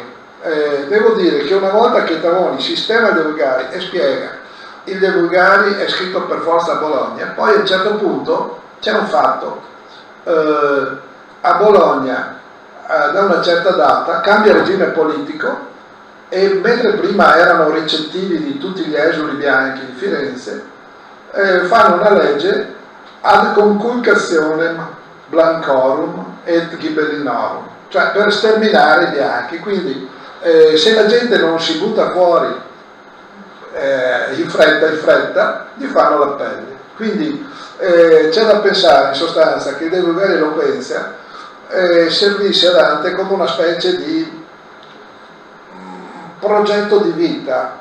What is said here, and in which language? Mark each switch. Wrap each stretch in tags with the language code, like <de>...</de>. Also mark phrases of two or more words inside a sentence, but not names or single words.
<it>Devo dire che una volta che Tavoni sistema De Vulgari e spiega il De Vulgari è scritto per forza a Bologna, poi a un certo punto c'è un fatto, a Bologna da una certa data cambia regime politico e mentre prima erano ricettivi di tutti gli esuli bianchi di Firenze, fanno una legge</it> <la>ad conculcationem blancorum et ghibellinorum,</la> <it>cioè per sterminare i bianchi. Quindi se la gente non si butta fuori in fretta, gli fanno l'appello. Quindi c'è da pensare in sostanza che De Vulgari Eloquentia servisse a Dante come una specie di progetto di vita.</it>